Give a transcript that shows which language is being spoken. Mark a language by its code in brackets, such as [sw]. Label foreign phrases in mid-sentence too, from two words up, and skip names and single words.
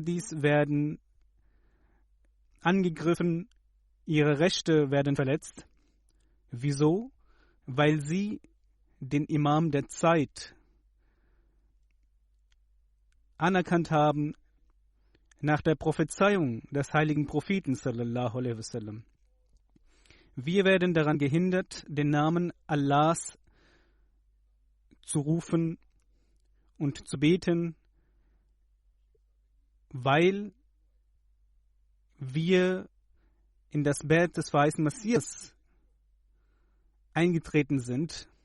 [de] Die Ahmadis werden angegriffen, ihre Rechte werden verletzt. Wieso? Weil sie den Imam der Zeit anerkannt haben nach der Prophezeiung des heiligen Propheten [ar] صلى الله عليه وسلم. [de] Wir werden daran gehindert, den Namen Allahs zu rufen und zu beten, weil wir in das Bett des weißen Messias eingetreten sind.